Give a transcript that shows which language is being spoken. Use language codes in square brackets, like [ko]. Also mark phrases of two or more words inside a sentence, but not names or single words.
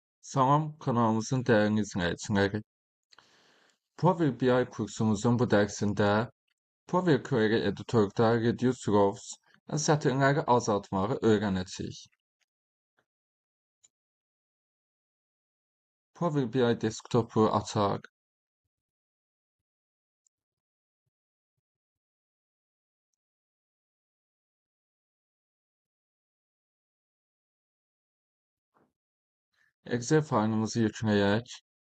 [tr] Salam, kanalımızın değerli izleyicileri. Power BI kursumuzun bu dersinde Power Query Editor'da [en] Reduce Rows [tr] ve satırları azaltmayı öğreneceğiz. Power BI desktopu açar. [az] Excel faylımızı yükleyək.